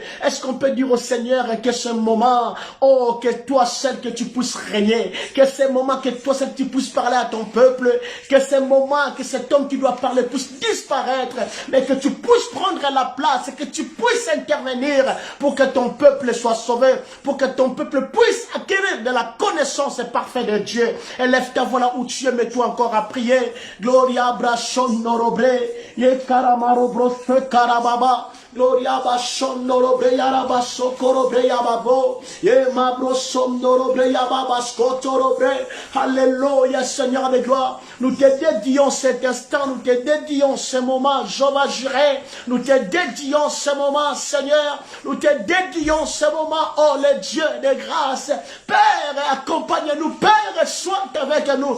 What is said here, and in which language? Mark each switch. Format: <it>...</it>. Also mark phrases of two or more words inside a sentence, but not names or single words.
<fr>Est-ce qu'on peut dire au Seigneur que ce moment, oh, que toi seul, que tu puisses régner, que ce moment, que toi seul, tu puisses parler à ton peuple, que ce moment, que cet homme qui doit parler puisse disparaître, mais que tu puisses prendre la place, que tu puisses intervenir pour que ton peuple soit sauvé, pour que ton peuple puisse acquérir de la connaissance parfaite de Dieu. Élève ta voix là où tu es, mets-toi encore à prier. Gloria brachon norobre, ye karamaro brosse karababa. Gloria bashon norobre yaraba sokorobre yababo. Ye mabrosom norobre yababa skotorobre. Alléluia, Seigneur de gloire. Nous te dédions cet instant, nous te dédions ce moment, Jéhovah Jireh. Nous te dédions ce moment, Seigneur. Nous te dédions ce moment, oh le Dieu de grâce. Père, accompagne-nous. Père, sois avec nous.</fr>